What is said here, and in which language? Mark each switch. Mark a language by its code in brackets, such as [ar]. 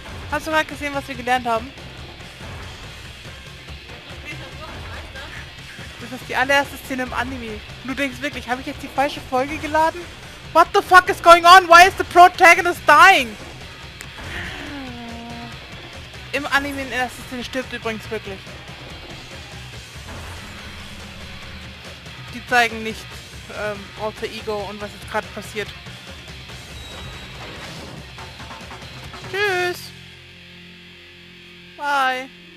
[de] Hast du gerade gesehen, was wir gelernt haben? Das ist die allererste Szene im Anime. Du denkst wirklich, habe ich jetzt die falsche Folge geladen? [en] What the fuck is going on? Why is the protagonist dying? [de] Im Anime in der ersten Szene stirbt übrigens wirklich. Die zeigen nicht Alter Ego und was jetzt gerade passiert. Tschüss. [en] Bye.